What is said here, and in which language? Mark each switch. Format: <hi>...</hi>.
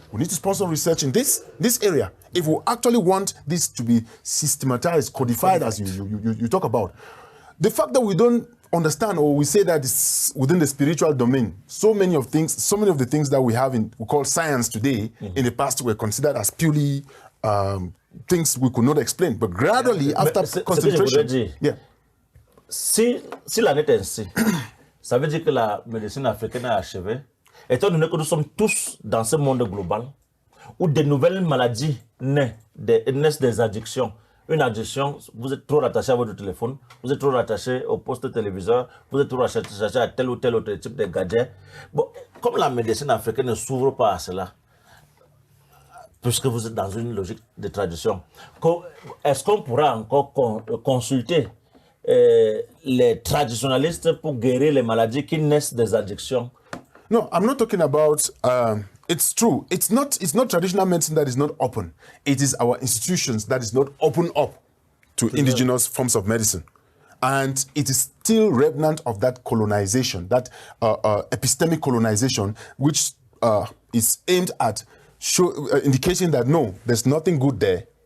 <en>We need to sponsor research in this area if we actually want this to be systematized, codified, as you talk about. The fact that we don't understand, or we say that it's within the spiritual domain. So many of the things that we have we call science today, in the past were considered as purely things we could not explain. But gradually, after concentration,</en> <fr>si la est ainsi, ça veut dire que la médecine africaine est achevée. Étant donné que nous sommes tous dans ce monde global, où de nouvelles maladies naissent des addictions. Une addiction, vous êtes trop rattaché à votre téléphone, vous êtes trop rattaché au poste téléviseur, vous êtes trop rattaché à tel ou tel autre type de gadget. Bon, comme la médecine africaine ne s'ouvre pas à cela, puisque vous êtes dans une logique de tradition, est-ce qu'on pourra encore consulter les traditionalistes pour guérir les maladies qui naissent des addictions?</fr> <en>No, I'm not talking about, it's true. It's not traditional medicine that is not open. It is our institutions that is not open up to indigenous forms of medicine. And it is still remnant of that colonization, that epistemic colonization, which is aimed at indicating that no, there's nothing good there.</en>